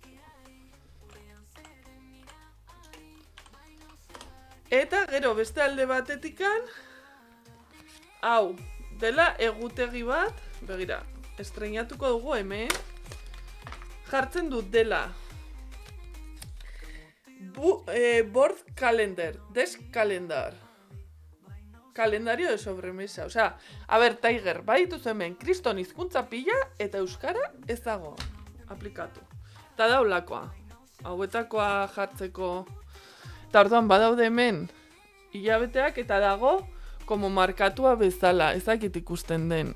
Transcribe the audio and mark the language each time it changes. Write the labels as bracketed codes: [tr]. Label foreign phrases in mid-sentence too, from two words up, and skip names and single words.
[eu] Eta gero beste alde batetikan, hau, dela egutegi bat, begira, estreinatuko dugu hemen, jartzen dut dela. [en] Board calendar, desk calendar. [es] Kalendario de sobremesa. [eu] Osea, Tiger, badituzu hemen, kriston hizkuntza pila eta euskara ez dago aplikatu. Eta daulakoa, hauetakoa jartzeko. Eta orduan badaude hemen hilabeteak eta dago como markatua bezala, ezakit ikusten den.